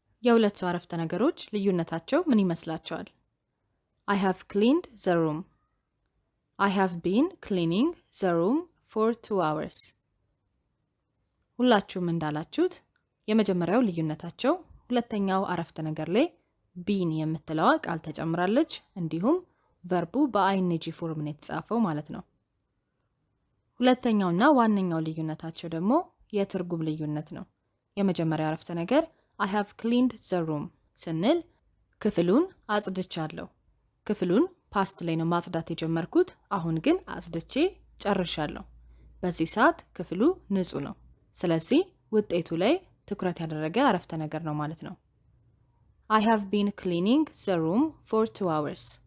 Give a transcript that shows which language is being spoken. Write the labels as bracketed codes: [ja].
[am] የሁለቱ አረፍተ ነገሮች ልዩነታቸው ምን ይመስላችኋል? [en] I have cleaned the room. I have been cleaning the room for 2 hours. [am] ሁላችሁም እንዳላችሁት የመጀመሪያው ልዩነታቸው ሁለተኛው አረፍተ ነገር ላይ been የምትለዋ ቃል ተጨምራለች፣ እንዲሁም ቨርቡ በአይንጂ ፎርም ነው የተጻፈው ማለት ነው። ሁለተኛውና ዋነኛው ልዩነታቸው ደግሞ የትርጉም ልዩነት ነው። የመጀመሪያው አረፍተ ነገር [en] I have cleaned the room [am] ስንል ክፍሉን አጽድቻለሁ። ክፍሉን ፓስት ላይ ነው ማጽዳት የጀመርኩት፣ አሁን ግን አጽድቼ ጨርሻለሁ። በዚህ ሰዓት ክፍሉ ንጹህ ነው። ስለዚህ ውጤቱ ላይ ትኩረት ያደረገ አረፍተ ነገር ነው ማለት ነው። [en] I have been cleaning the room for 2 hours.